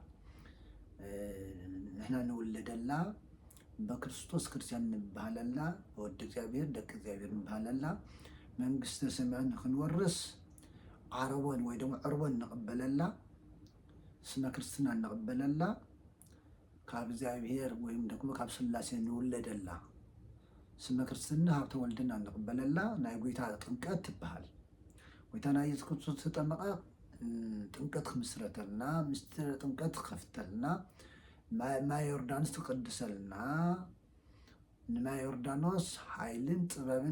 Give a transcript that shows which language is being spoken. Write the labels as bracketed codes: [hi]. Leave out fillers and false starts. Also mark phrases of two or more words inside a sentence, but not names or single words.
[ti] ንሕና ንውለደላ በክርስቶስ ክርስቲያን ንበሃለላ ወዲ እግዚአብሔር ደቂ እግዚአብሔር ንበሃለላ መንግስተ ሰማያት ክንወርስ ዓረቦን ወይ ደግሞ ዕርቦን ንቕበለላ ስመ ክርስትና ንቕበለላ ካብ እግዚአብሔር [am] ወይም ደግሞ [ti] ካብ ስላሴ ንውለደላ ስመ ክርስትና ሃብተ ወልድና ንቕበለላ ናይ ጎይታ ጥምቀት ትበሃል። ጎይታና ኢየሱስ ክርስቶስ ተጠመቐ ጥምቀት ክምስረተልና ምስጢረ ጥምቀት ክኸፍተልና ማይ ዮርዳኖስ ትቅድሰልና ንማይ ዮርዳኖስ ሓይልን ጥበብን